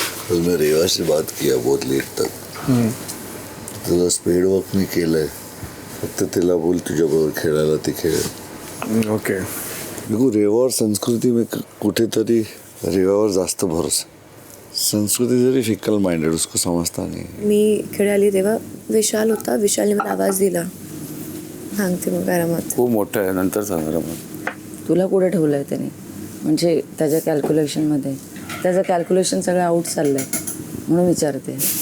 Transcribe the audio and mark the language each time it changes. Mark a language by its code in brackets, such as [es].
[hi] मैं रेवा से बात किया बहुत लेट तक. [mr] तुझा स्पीड वर्क मी केलंय. फक्त तिला बोल तुझ्याबरोबर खेळायला ती खेळ. ओके. [hi] देखो रेवा और संस्कृती में [mr] कुठेतरी रेवावर जास्त [hi] भरोसा. संस्कृति जरी फिकल माइंडेड, उसको समझता नहीं. [mr] मी इकडे आली तेव्हा विशाल होता, विशालने मला आवाज दिला. सांगते मग आरामात. खूप मोठं आहे, नंतर सांगणार मग. तुला कुठे ठेवलं आहे त्याने, म्हणजे त्याच्या कॅल्क्युलेशनमध्ये त्याचं कॅल्क्युलेशन सगळं आउट चाललं आहे म्हणून विचारते.